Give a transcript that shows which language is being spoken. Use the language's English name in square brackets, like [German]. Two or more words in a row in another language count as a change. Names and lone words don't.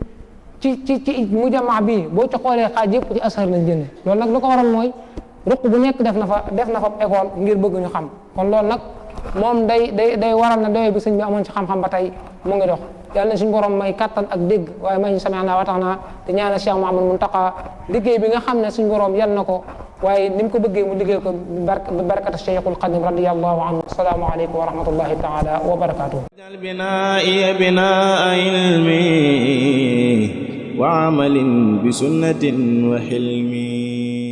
[Wolof] ci mujammaa bi boo ci xoolee xaaj yëpp ci Azhar lañ jënd loolu nag lu ko waral mooy ruq bu nekk def na fa école ngir bëgg ñu xam kon loolu nag moom day waral na doye bi sëñ bi amoon ci xam-xam ba tey mu ngi dox yàlla na suñu borom may kattan ak dégg waaye may ñu [Arabic] سمعنا وأطعنا [Wolof] te ñaanal Cheikh Mouhamadou Mountakha liggéey bi nga xam ne suñu borom yal na ko waaye ni mu ko bëggee mu liggéey ko bi barakati Cheikhul Xadim [Arabic] رضي الله عنه. السلام عليكم ورحمة الله تعالى وبركاته. اجعل بنائي بناء علمي وعمل بسنة وحلمي